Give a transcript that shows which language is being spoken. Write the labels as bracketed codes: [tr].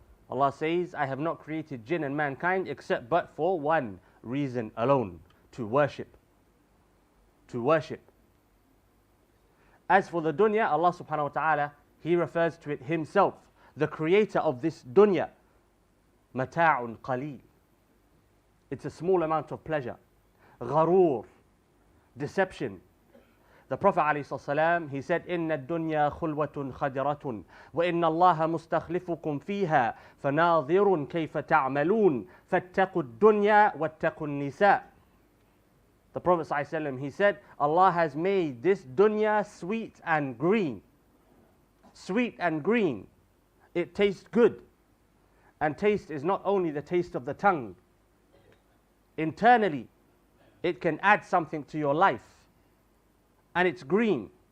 [en] Allah says, I have not created jinn and mankind except but for one reason alone, to worship. To worship. As for the dunya, Allah subhanahu wa ta'ala, He refers to it Himself, the creator of this dunya. Mata'un qaleel. It's a small amount of pleasure. Gharoor. Deception. The Prophet ﷺ, he said, [ar] إِنَّ الدُّنْيَا خُلْوَةٌ خَدِرَةٌ وَإِنَّ اللَّهَ مُسْتَخْلِفُكُمْ فِيهَا فَنَاظِرٌ كَيْفَ تَعْمَلُونَ فَاتَّقُوا الدُّنْيَا وَاتَّقُوا النِّسَاءِ. [en] The Prophet ﷺ, he said, Allah has made this dunya sweet and green. Sweet and green. It tastes good. And taste is not only the taste of the tongue. Internally, it can add something to your life. And it's green.